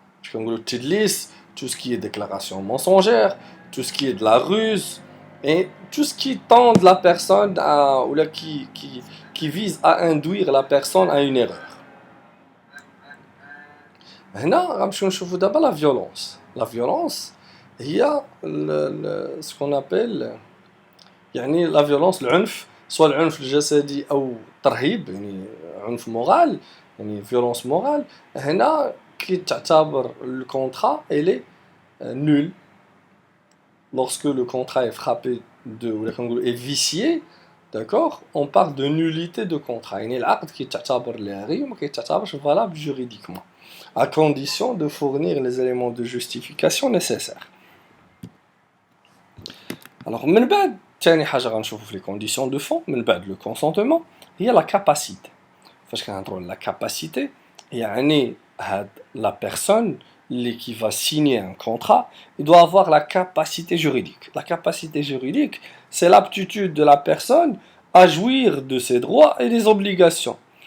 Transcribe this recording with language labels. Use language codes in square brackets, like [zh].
[ar] باش كنقولوا التدليس [fr] tout ce qui est déclaration mensongère, tout ce qui est de la ruse et tout ce qui tend la personne à ou là qui vise à induire la personne à une erreur. [ar] هنا غنمشيو نشوفوا دابا [fr] la violence. La violence [ar] هي [fr] ce qu'on appelle [ar] يعني [fr] la violence [ar] العنف، سواء العنف الجسدي او الترهيب يعني عنف مورال [fr] يعني violence morale [ar] هنا كتعتبر [fr] le contrat elle est nul lorsque le contrat est frappé de [ar] ولا كنقولوا [fr] est vicié. D'accord, on parle de nullité de contrat [ar] يعني العقد كيتعتبر لاغي وما كيتعتبرش [fr] valable juridiquement à condition de fournir les éléments de justification nécessaires. [ar] Alors من بعد ثاني حاجه غنشوفوا في [fr] les conditions de fond [ar] من بعد [fr] le consentement [ar] هي [fr] la capacité. [ar] فاش كنهضروا على [fr] la capacité [ar] يعني هاد [fr] la personne qui va signer un contrat, il doit avoir la capacité juridique. La capacité juridique, c'est l'aptitude de la personne à jouir de ses droits et des obligations.